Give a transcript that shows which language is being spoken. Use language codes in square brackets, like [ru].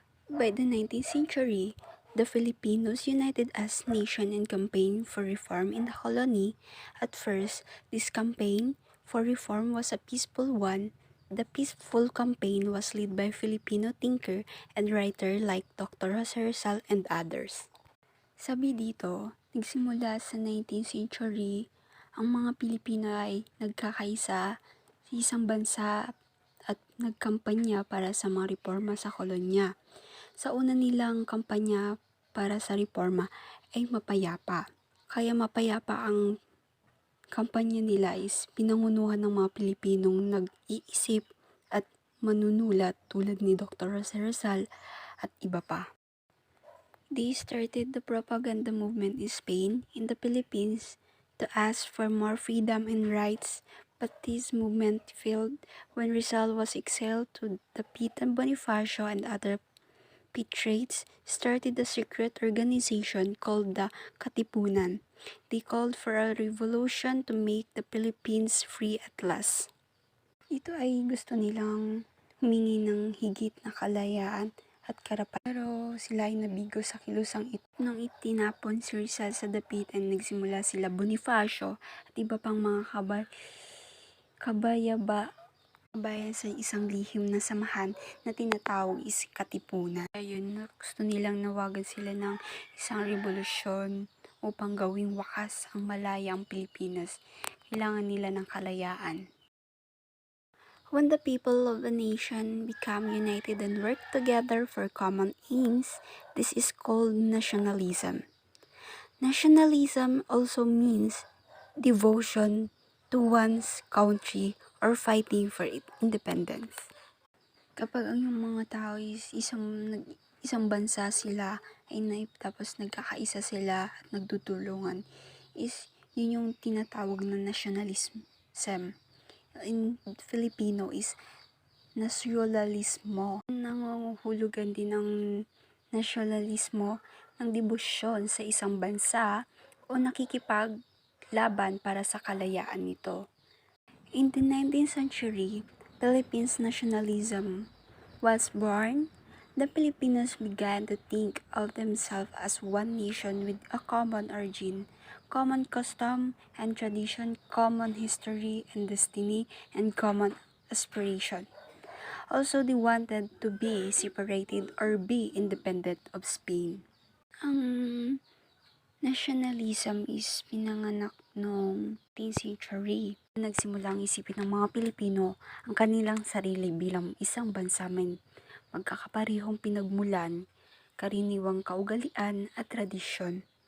[en] By the 19th century, the Filipinos united as nation and campaigned for reform in the colony. At first, this campaign for reform was a peaceful one. The peaceful campaign was led by Filipino thinker and writer like Dr. Jose Rizal and others. [tl] Sabi dito, nagsimula sa 19th century, ang mga Pilipino ay nagkakaisa sa isang bansa at nagkampanya para sa mga reforma sa kolonya. Sa una nilang kampanya para sa reforma ay mapayapa. Kaya mapayapa ang kampanya nila is pinangunuhan ng mga Pilipinong nag-iisip at manunulat tulad ni Dr. Jose Rizal at iba pa. [en] They started the propaganda movement in Spain, in the Philippines, to ask for more freedom and rights, but this movement failed when Rizal was exiled to the pit, and Bonifacio and other patriots started a secret organization called the Katipunan. They called for a revolution to make the Philippines free at last. [tl] Ito ay gusto nilang humingi ng higit na kalayaan at karapatan. Pero sila ay nabigo sa kilusang ito. Nung itinapon si Rizal sa dapit ay nagsimula sila Bonifacio at iba pang mga kabayan sa isang lihim na samahan na tinatawag is Katipunan. Ayun, gusto nilang nawagan sila ng isang revolusyon upang gawing wakas ang malayang Pilipinas. Kailangan nila ng kalayaan. [en] When the people of a nation become united and work together for common aims, this is called nationalism. Nationalism also means devotion to one's country or fighting for independence. [tl] Kapag ang mga tao is isang bansa sila tapos nagkakaisa sila at nagtutulungan, is yun yung tinatawag na nationalism. [en] In Filipino is nasyonalismo. [tl] Nangunghulugan din ng nasyonalismo ng debosyon sa isang bansa o nakikipaglaban para sa kalayaan nito. [en] In the 19th century, Philippines nationalism was born. The Filipinos began to think of themselves as one nation with a common origin, common custom and tradition, common history and destiny, and common aspiration. Also, they wanted to be separated or be independent of Spain. [tl] Ang nationalism is pinanganak noong 18th century. Nagsimula ang isipin ng mga Pilipino ang kanilang sarili bilang isang bansa may magkakaparehong pinagmulan, karaniwang kaugalian at tradisyon.